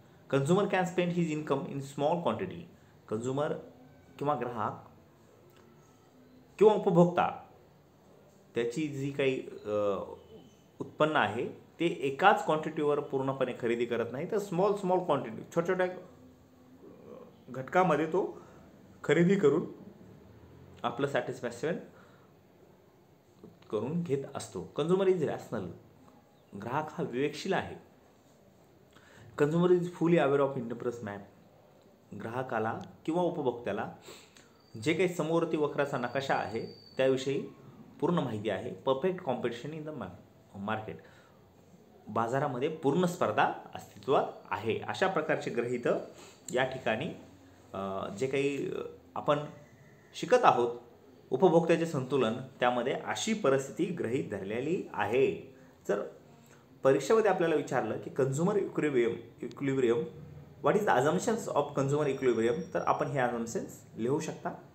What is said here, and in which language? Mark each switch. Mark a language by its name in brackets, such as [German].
[English] Consumer can spend his income in small quantity. [Marathi] Consumer किंवा ग्राहक किंवा उपभोक्ता त्याची जी काही उत्पन्न आहे ते एकाच क्वांटिटीवर पूर्णपणे खरेदी करत नाही, तर स्मॉल क्वांटिटी, छोट्या घटकामध्ये तो खरेदी करून आपलं सॅटिस्फॅक्शन करून घेत असतो. [English] Consumer is rational. [Marathi] ग्राहक हा विवेकशील आहे. [English] Consumer is fully aware of indifference map. [Marathi] ग्राहकाला किंवा उपभोक्त्याला जे काही समवर्ती वक्राचा नकाशा आहे त्याविषयी पूर्ण माहिती आहे. [English] Perfect competition in the market. [Marathi] बाजारामध्ये पूर्ण स्पर्धा अस्तित्वात आहे. अशा प्रकारचे गृहीत या ठिकाणी जे काही आपण शिकत आहोत उपभोक्त्याचे संतुलन, त्यामध्ये अशी परिस्थिती गृहीत धरलेली आहे. जर परीक्षेमध्ये आपल्याला विचारलं की consumer equilibrium, [English] what is the assumptions of consumer equilibrium, [Marathi] तर आपण हे अझम्पशन्स लिहू शकता.